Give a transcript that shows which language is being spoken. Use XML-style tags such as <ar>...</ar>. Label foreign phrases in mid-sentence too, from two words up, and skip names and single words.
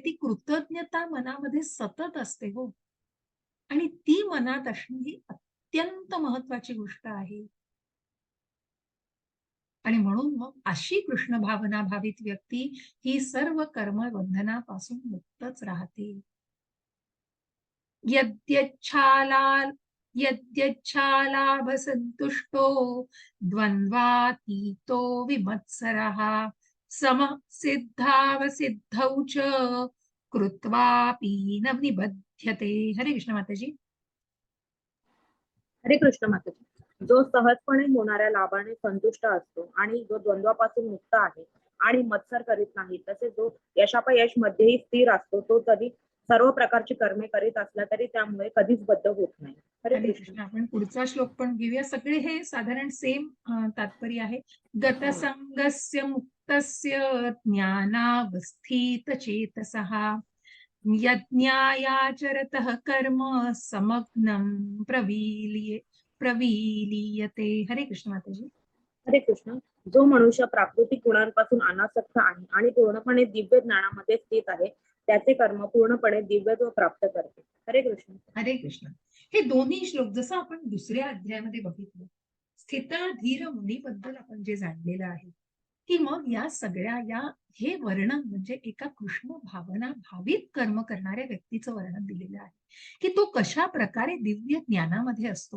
<mr>ती कृतज्ञता मनामध्ये सतत असते हो. आणि ती मनात असणं ही अत्यंत महत्वाची गोष्ट आहे. आणि म्हणून मग अशी कृष्ण भावना भावित व्यक्ती ही सर्व कर्म बंधनापासून मुक्तच राहते.</mr> <sa>यद्यच्छाला यद्यच्छालाभसन्तुष्टो द्वन्द्वातीतो विमत्सरः समः सिद्धावसिद्धौ च कृत्वापि न निबध्यते.</sa> <mr>हरे कृष्ण माताजी. हरे कृष्ण माताजी. जो सहजपणे होणाऱ्या लाभाने संतुष्ट असतो आणि जो द्वंद्वापासून मुक्त आहे आणि मत्सर करीत नाही, तसेच जो यशापयश मध्येही स्थिर असतो, तो जरी सर्व प्रकारची कर्मे करीत असला तरी त्यामुळे कधीच बद्ध होत नाही. हरे हरे कृष्ण. कृष्ण. आपण पुढचा श्लोक पण घेऊया. सगळे हे साधारण सेम तात्पर्य आहे.</mr> <sa>गतसंगस्य मुक्तस्य ज्ञानावस्थित चेतसः यज्ञायाचरतः कर्म समग्नं प्रवीलीयते.</sa> <mr>हरे कृष्ण माताजी. हरे कृष्ण. जो मनुष्य प्राकृतिक गुणांपासून अनासक्त आहे आणि पूर्णपणे दिव्य ज्ञानामध्ये स्थित आहे, त्याचे कर्म पूर्णपणे दिव्यत्व प्राप्त करते. हरे कृष्ण. हरे कृष्ण. हे दोन्ही श्लोक जसं आपण दुसऱ्या अध्यायामध्ये बघितलं, स्थित धीर मुनीबद्दल आपण जे जाणलेलं आहे, की मग या सगळ्या हे वर्णन म्हणजे एका कृष्ण भावना भावित कर्म करणाऱ्या व्यक्तीचं वर्णन दिलेलं आहे, की तो कशा प्रकारे दिव्य ज्ञानामध्ये असतो.</mr>